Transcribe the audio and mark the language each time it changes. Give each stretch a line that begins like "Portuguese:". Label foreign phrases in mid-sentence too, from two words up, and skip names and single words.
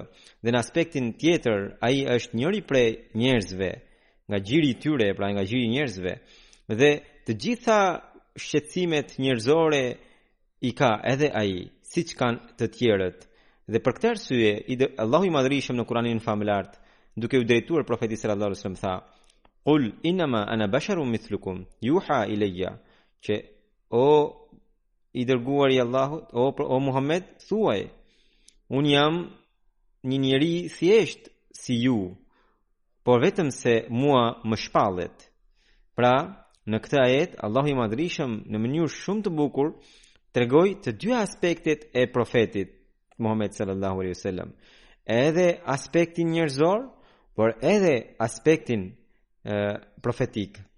Albanian: Dhe në aspektin tjetër, ai është njëri prej njerëzve, nga gjiri i tyre, pra nga gjiri i njerëzve. Dhe të gjitha shqetësimet njerëzore i ka edhe ai, siç kanë të tjerët. Dhe për këtë arsye, Allahu i Madhërisëm në Kur'anin famulart, duke u drejtuar profetit
Arabic: صلى الله عليه وسلم
Albanian: tha:
Arabic: "قل إنما أنا بشر مثلكم يوحى إلي",
Albanian: që o i dërguar i Allahut, o Muhammed, thuaj, un jam një njeri thjesht si ju, por vetëm se mua më shpallet. Pra, në këtë ajet, Allahu i Madhërisëm në mënyrë shumë të bukur tregoi të dy aspektet e profetit Muhammed
Arabic: صلى الله عليه وسلم,
Albanian: edhe aspektin njerëzor, por edhe aspektin profetik.